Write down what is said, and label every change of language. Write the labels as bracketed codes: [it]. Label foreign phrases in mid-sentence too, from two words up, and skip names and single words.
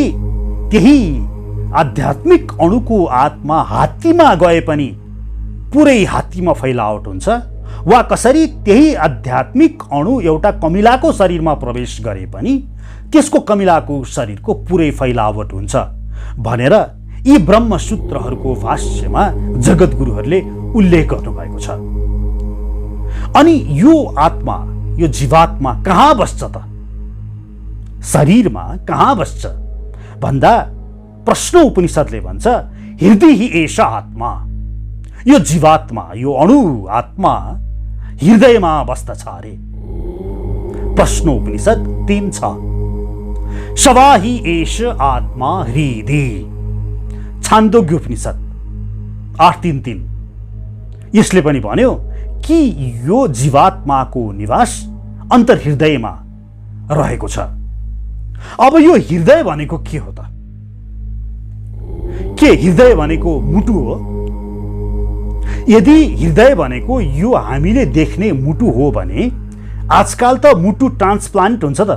[ne] त्यही आध्यात्मिक अणुको आत्मा हात्तीमा गए पनि पुरै हात्तीमा फैलावट हुन्छ, वा कसरी त्यही आध्यात्मिक अणु एउटा कमिलाको शरीरमा प्रवेश गरे पनि त्यसको कमिलाको शरीरको पुरै फैलावट हुन्छ भनेर यी ब्रह्मसूत्रहरूको भाष्यमा जगद्गुरुहरूले उल्लेख गर्नुभएको छ। अनि यो आत्मा, यो जीवात्मा कहाँ बस्छ त? शरीरमा कहाँ बस्छ भन्दा प्रश्न उपनिषदले भन्छ, [sa] हृदय हि एष आत्मा। [ne] यो जीवात्मा, यो अणु आत्मा हृदयमा बस्दछ अरे। प्रश्न उपनिषद 3:6। [sa] शवा हि एष आत्मा हृदय। [ne] छान्दोग्य उपनिषद 8:3। यसले पनि भन्यो कि यो जीवात्माको निवास अन्तर्हृदयमा रहेको छ। अब यो हृदय भनेको के हो त? के हृदय भनेको मुटु हो? यदि हृदय भनेको यो हामीले देख्ने मुटु हो भने आजकाल त मुटु ट्रान्सप्लान्ट हुन्छ त।